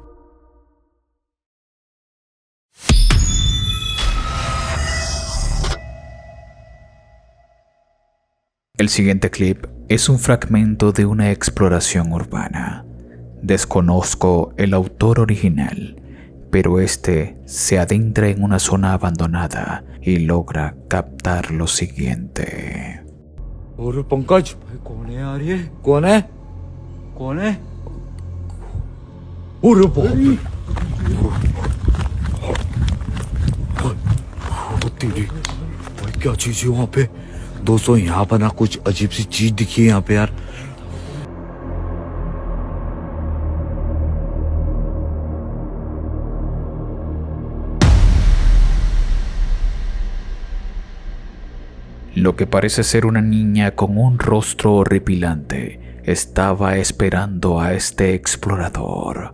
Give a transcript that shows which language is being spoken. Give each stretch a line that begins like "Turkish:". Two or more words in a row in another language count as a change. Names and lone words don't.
Spanish: El siguiente clip es un fragmento de una exploración urbana. Desconozco el autor original, pero este se adentra en una zona abandonada y logra captar lo siguiente.
Hindi: और पंकज कौन है यार ये कौन है कौन है अरे बाप रे तेरी भाई क्या चीज है वहाँ पे दोस्तों यहाँ पर ना कुछ अजीब सी चीज दिखी है यहाँ पे यार
Spanish: Lo que parece ser una niña con un rostro horripilante estaba esperando a este explorador.